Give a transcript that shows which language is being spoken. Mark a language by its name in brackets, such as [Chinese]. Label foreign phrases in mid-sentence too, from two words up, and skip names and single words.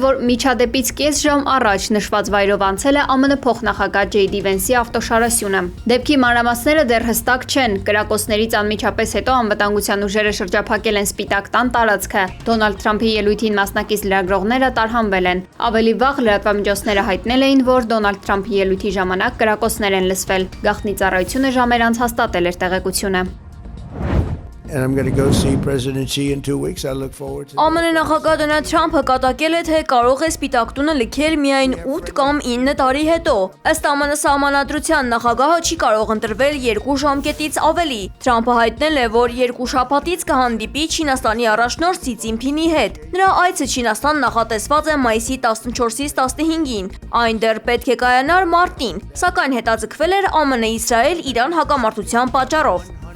[Armenian] որ միջադեպից կես ժամ առաջ նշված վայրով անցել է ԱՄՆ փոխնախագահ Ջեյ Դի Վենսի ավտոշարասյունը։ Դեպքի մանրամասները դեռ հստակ չեն։ Կրակոցներից անմիջապես հետո անվտանգության ուժերը շրջափակել են Սպիտակ տան տարածքը։ Դոնալդ Թրամփի ելույթին մասնակից լրագրողները տարհանվել են։ Ավելի վաղ լրատվամիջոցները հայտնել էին, որ Դոնալդ Թրամփի ելույթի ժամանակ կրակոցներ են լսվել։ Գաղտնի ծառայությունը ժամեր անց հաստատել էր տեղեկությունը։ [English] And I'm going to go see President Xi in 2 weeks. I look forward to that. [Armenian] ԱՄՆ նախագահ Դոնալդ Թրամփը կատակել է, թե կարող է Սպիտակ տունը լքել միայն 8 կամ 9 տարի հետո։ Ըստ ԱՄՆ սահմանադրության նախագահը չի կարող ընտրվել 2 ժամկետից ավելի։ Թրամփը հայտնել է, որ 2 շաբաթից կհանդիպի Չինաստանի առաջնորդ Սի Ցзինփինի հետ։ Նրա այցը Չինաստան նախատեսված է մայիսի 14-ից 15-ին։ Այն դեռ պետք է կայանար մարտին, սակայն հետաձգվել էր ԱՄՆ-Իսրայել-Իրան հակամարտության պատճառով։